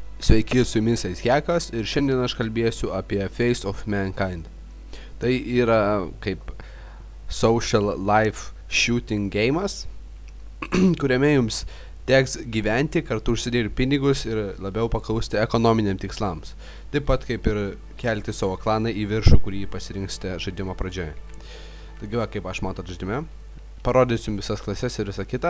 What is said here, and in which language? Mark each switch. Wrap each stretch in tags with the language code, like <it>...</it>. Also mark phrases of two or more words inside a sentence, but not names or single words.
<lt>Sveiki, su jumis Hekas ir šiandien aš kalbėsiu apie Face of Mankind. Tai yra kaip</lt> <en>social life shooting game'as,</en> <lt>kuriame jums teks gyventi, kartu užsidėti pinigus ir labiau paklausti ekonominiam tikslams. Taip pat kaip ir kelti savo klaną į viršų, kurį pasirinksite žaidimo pradžioje. Taigi va, kaip aš matot žaidime, parodysiu jums visas klases ir visą kitą.</lt>